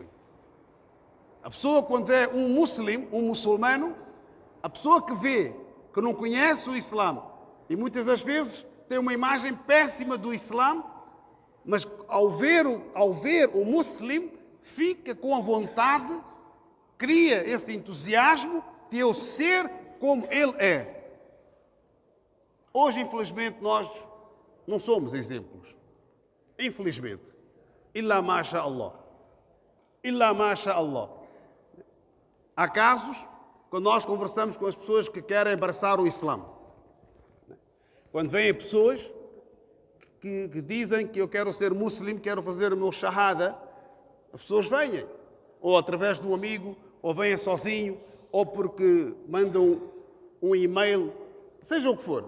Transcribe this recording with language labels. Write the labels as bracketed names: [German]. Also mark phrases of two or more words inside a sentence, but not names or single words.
[Portuguese] A pessoa, quando vê um muslim, um muçulmano, a pessoa que vê, que não conhece o Islã, e muitas das vezes tem uma imagem péssima do Islã, mas ao ver o muslim, fica com a vontade, cria esse entusiasmo de eu ser como ele é. Hoje, infelizmente, nós não somos exemplos. Infelizmente. [Arabic] إلا ما شاء الله. إلا ما شاء الله. [Portuguese] Há casos, quando nós conversamos com as pessoas que querem abraçar o Islã. Quando vêm pessoas que dizem que eu quero ser muçulmano, quero fazer o meu shahada, as pessoas vêm. ou através de um amigo, ou venha sozinho, ou porque mandam um e-mail, seja o que for.